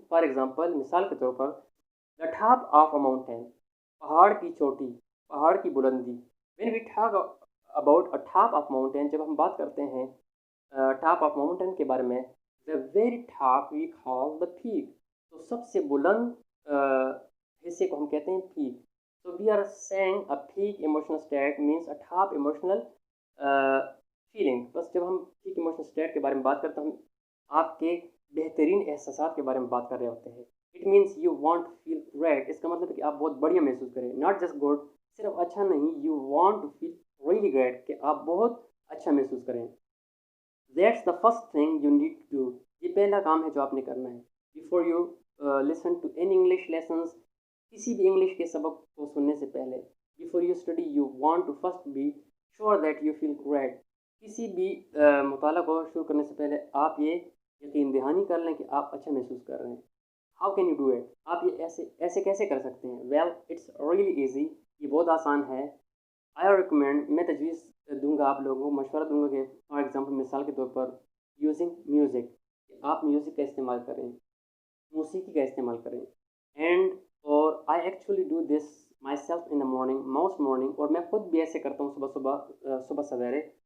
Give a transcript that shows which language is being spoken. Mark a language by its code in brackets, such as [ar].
[en] for example, [ur] مثال کے طور پر، [en] the top of a mountain, [ur] پہاڑ کی چوٹی، پہاڑ کی بلندی. [en] when we talk about a top of mountain, [ur] جب ہم بات کرتے ہیں ٹاپ آف ماؤنٹین کے بارے میں، [en] the very top we call the peak, [ur] تو سب سے بلند حصے کو ہم کہتے ہیں pack. [en] So we are saying a peak emotional state means a top emotional feeling. [ur] بس جب ہم peak emotional state کے بارے میں بات کرتے ہیں، ہم آپ کے بہترین احساسات کے بارے میں بات کر رہے ہوتے ہیں. [en] It means you want to feel great. [ur] اس کا مطلب ہے کہ آپ بہت بڑھیا محسوس کریں. [en] Not just good، [ur] صرف اچھا نہیں، [en] you want to feel really great، [ur] کہ آپ بہت اچھا محسوس کریں. [en] That's the first thing you need to do. [ur] یہ پہلا کام ہے جو آپ نے کرنا ہے. [en] Before you listen to any English lessons، [ur] کسی بھی انگلش کے سبق کو سننے سے پہلے، [en] before you study you want to first be sure that you feel great. [ur] کسی بھی مطالعہ کو شروع کرنے سے پہلے آپ یہ یقین دہانی کر لیں کہ آپ اچھا محسوس کر رہے ہیں. [en] How can you do it؟ [ur] آپ یہ ایسے کیسے کر سکتے ہیں؟ [en] Well it's really easy. [ur] یہ بہت آسان ہے. [en] I recommend، [ur] میں تجویز دوں گا، آپ لوگوں کو مشورہ دوں گا کہ [en] for example, [ur] مثال کے طور پر، [en] using music, [ur] کہ آپ میوزک کا استعمال کریں، موسیقی کا استعمال کریں. [en] and اور I actually do this myself in the morning, most morning, [ur] اور میں خود بھی ایسے کرتا ہوں صبح سویرے.